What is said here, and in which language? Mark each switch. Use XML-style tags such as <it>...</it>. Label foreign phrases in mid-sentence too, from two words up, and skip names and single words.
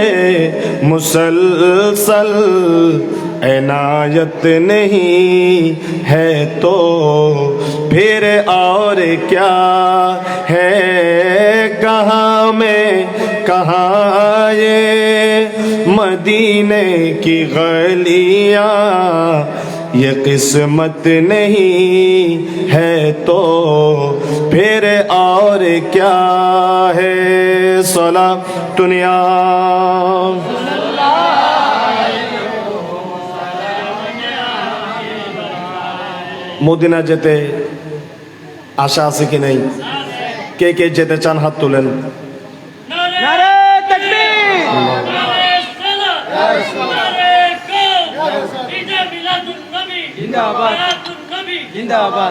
<ur>مسلسل، عنایت نہیں ہے تو پھر اور کیا ہے، کہاں میں کہاں یہ مدینے کی گلیاں، یہ قسمت نہیں ہے تو پھر اور کیا ہے۔</ur> <ar>صلاۃ دنیا</ar> <bn>মদিনা যেতে আশা আছে কি নাই? কে কে যেতে চান হাত তুলেন।</bn> <ur>نعرے تکبیر، نعرے صلاۃ، نعرے کوثر، عید میلاد النبی زندہ باد، حیات النبی زندہ باد.</ur>